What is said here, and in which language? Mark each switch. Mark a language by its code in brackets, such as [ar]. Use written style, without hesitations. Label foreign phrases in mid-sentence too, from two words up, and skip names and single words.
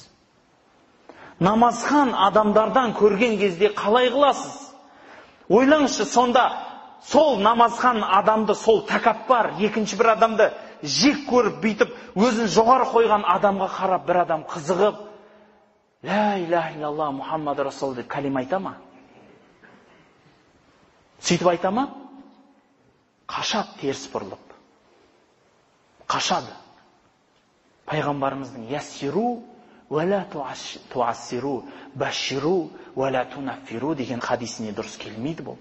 [kk] Намазхан адамдардан көрген кезде қалай қыласыз? Ойлаңызшы, сонда сол намазхан адамды, сол тәкаппар екінші бір адамды жек көріп бүйтіп өзін жоғары қойған адамға қарап бір адам қызығып [ar] لا إله إلا الله محمد رسول [kk] деп кәлима айта ма? Сөйтіп айта ма? Қашады теріс бұрылып. Қашады. Пайғамбарымыздың [ar] يسروا ولا تعسروا بشروا ولا تنفروا [kk] деген хадисіне дұрыс келмейді бұл.